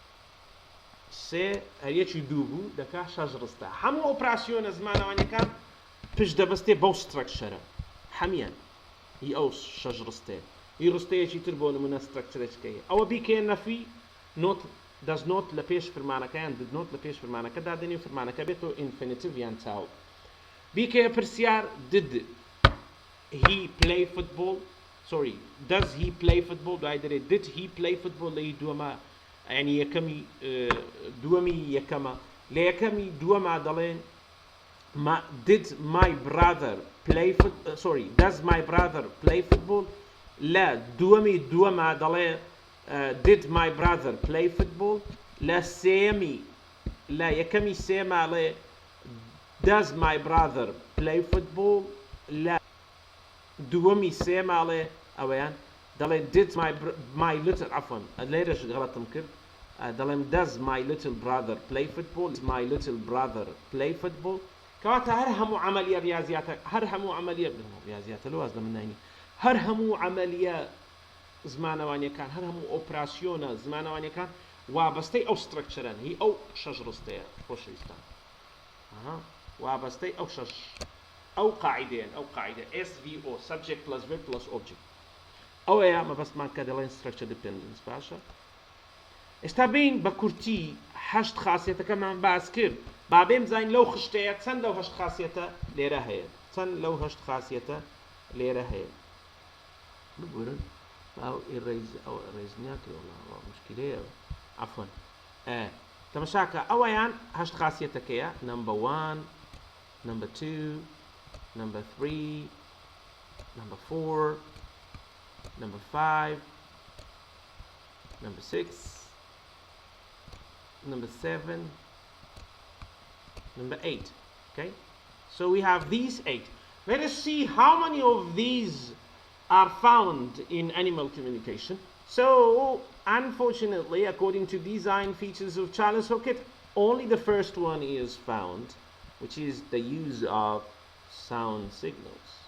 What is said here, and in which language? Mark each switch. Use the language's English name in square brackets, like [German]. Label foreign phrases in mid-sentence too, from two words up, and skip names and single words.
[Central Kurdish] سێ هەریەکی دوو بوو دەکا شەش ڕستە هەموو ئۆپراسیۆنە زمانەوانیەکان پشت دەبەستێ بەو سترەکچەرە هەمیان هی ئەو شەش ڕستەیە هی ڕستەیەکی تر بۆ نمونە سترەکچەرێکەکەی ئەوە بیکەیە نەفی نۆت دەست نۆت لە پێش فرمانەکەیان دد نۆت لە پێش فرمانەکە دادنی و فرمانەکە بێتەوە ئینفینیتیڤ یان چاو بیکەیە پرسیار [English] did he play football sorry does he play football [Central Kurdish] دوای دەرێ [English] did he play football [Central Kurdish] لە دووەمە یعنی یەکەمی دووەمی یەکەمە لە یەکەمی دووەما دەڵێن [English] did my brother play football sorry does my brother play football [Central Kurdish] لا دووەمی دووەما دەڵێ [English] did my brother play football لا [Central Kurdish] سێمی لا یەکەمی سێما لێ [English] does my brother play football [Central Kurdish] لا دووەمی سێما لێ ئەوەیان دەڵێ [English] did my little [Central Kurdish] عەفوەن لێرەش غەڵەتم کرد دەڵێم [English] does my little brother play football my little brother play football [Central Kurdish] کەواتە هەر هەموو عەمەلیە ریاضیاتە هەر هەموو عەمەلیە ریاضیاتە لەواز لە من ناینی هەر هەموو عەمەلیە زمانەوانیەکان هەر هەموو ئۆپراسیۆنە زمانەوانیەکان وابەستەی ئەو سترەکچەرن هی ئەو شەش ڕستەیە خۆشەویستان وابەستەی ئەو شەش ئەو قاعیدەیەن ئەو قاعیدە SVO [English] subject plus verb plus object [Central Kurdish] ئەوەیە مەبەستمان کە دەڵێن [English] structure dependence [Central Kurdish] باشە ئێستا بین بە کورتی هەشت خاسیەتەکەمان باس کرد با بێم زین لەو خشتەیە چەند لەو هەشت خاسیەتە لێرە هەیە چەند لەو هەشت خاسیەتە لێرە هەیە بگورن ئەو ئێڕێز ناکرێوە مشکلەیە عەفوەن تەماشاکە ئەوەیان هەشت خاسیەتەکەیە [English] number 1 number 2 number 3 number 4 number 5 number 6 number 7 number 8 okay so we have these 8 let us see how many of these are found in animal communication so unfortunately according to design features of Charles Hockett only the first one is found which is the use of sound signals